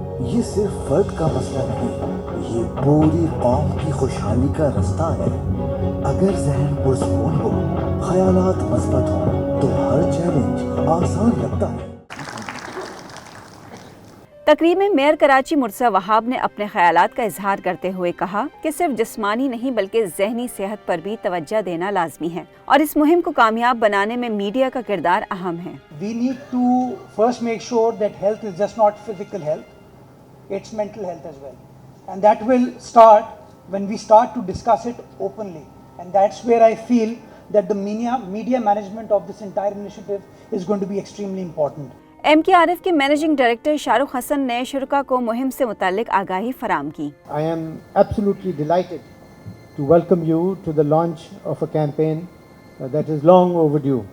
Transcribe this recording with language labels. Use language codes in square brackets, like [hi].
[ur] یہ صرف فرد کا مسئلہ نہیں، یہ پوری قوم کی خوشحالی کا رستہ ہے۔ اگر ذہن پرسکون ہو، خیالات مثبت ہوں تو ہر چیلنج آسان لگتا ہے۔ تقریب میں میئر کراچی مرتضی وہاب نے اپنے خیالات کا اظہار کرتے ہوئے کہا کہ صرف جسمانی نہیں بلکہ ذہنی صحت پر بھی توجہ دینا لازمی ہے اور اس مہم کو کامیاب بنانے میں میڈیا کا کردار اہم ہے۔ [en] We need to first make sure that health is just not physical health, it's mental health as well. And that will start when we start to discuss it openly. And that's where I feel that the media management of this entire initiative is going to be extremely important. [ur] MKRF کے managing director Shah Rukh حسن نے شرکا کو مہم سے متعلق آگاہی فراہم کی۔ [en] I am absolutely delighted to welcome you to the launch of a campaign that is long overdue.